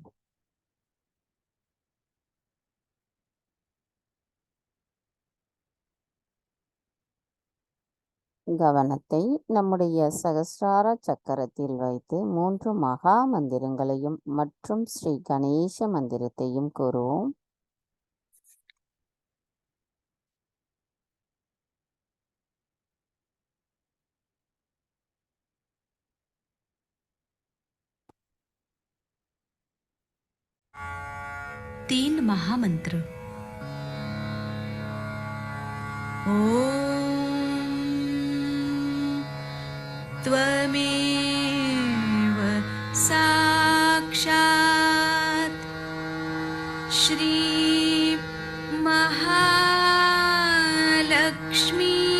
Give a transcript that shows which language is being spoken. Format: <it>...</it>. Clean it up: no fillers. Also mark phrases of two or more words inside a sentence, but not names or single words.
<ta>கவனத்தை நம்முடைய சகஸ்ரார சக்கரத்தில் வைத்து 3 மகா மந்திரங்களையும் மற்றும் ஸ்ரீ கணேச மந்திரத்தையும் கூறுவோம்.</ta> <hi>तीन महामंत्र।</hi> <sa>ओम त्वमेव साक्षात् श्री महालक्ष्मी</sa>